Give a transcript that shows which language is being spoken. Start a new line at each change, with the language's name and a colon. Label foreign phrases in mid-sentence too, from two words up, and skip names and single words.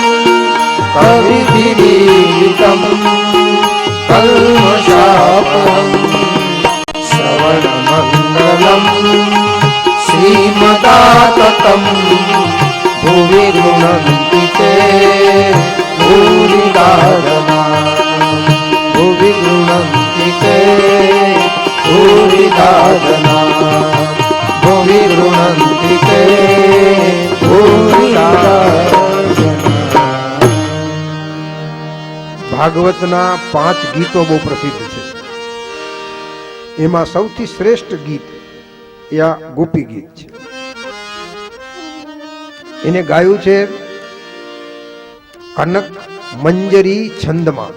Sanskrit: कविभिरीडितं कल्मषापहं श्रवणमङ्गलं श्रीमदाततं भुवि गृह्णन्ति ते भूरिदा जना भुवि गृह्णन्ति ते भूरिदा जना भुवि गृह्णन्ति ते भूरिदा।
Gujarati: ભાગવતના 5 ગીતો બહુ પ્રસિદ્ધ છે. એમાં સૌથી શ્રેષ્ઠ ગીત એ આ ગોપી ગીત છે. એને ગાયું છે કનક મંજરી છંદમાં.